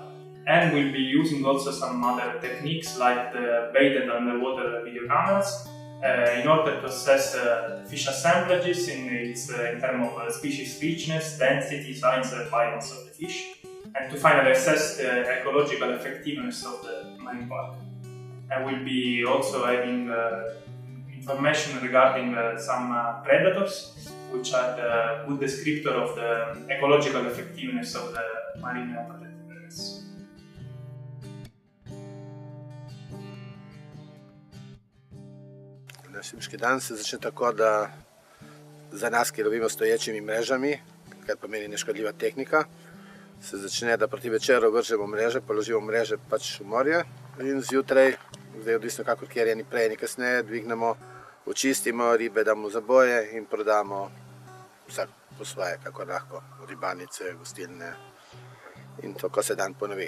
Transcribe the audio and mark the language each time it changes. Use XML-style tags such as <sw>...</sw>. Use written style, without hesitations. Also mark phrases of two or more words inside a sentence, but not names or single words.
<en>And we'll be using also some other techniques like the baited underwater video cameras in order to assess the fish assemblages in terms of species richness, density, size and violence of the fish, and to finally assess the ecological effectiveness of the marine park. And we'll be also having information regarding some predators, which are the good descriptor of the ecological effectiveness of the marine protected areas.</en> <sl>Šibiški dan se začne tako, da za nas, ki lovimo stoječimi mrežami, kar pomeni neškodljiva tehnika, se začne, da proti večeru vržemo mreže, položimo mreže pač v morje in zjutraj, zdaj odvisno kakor kjer je ni prej, ni kasneje, dvignemo, očistimo ribe, damo v zaboje in prodamo vsak po svoje, kakor lahko, ribanice, gostilne in tako se dan ponovi.</sl>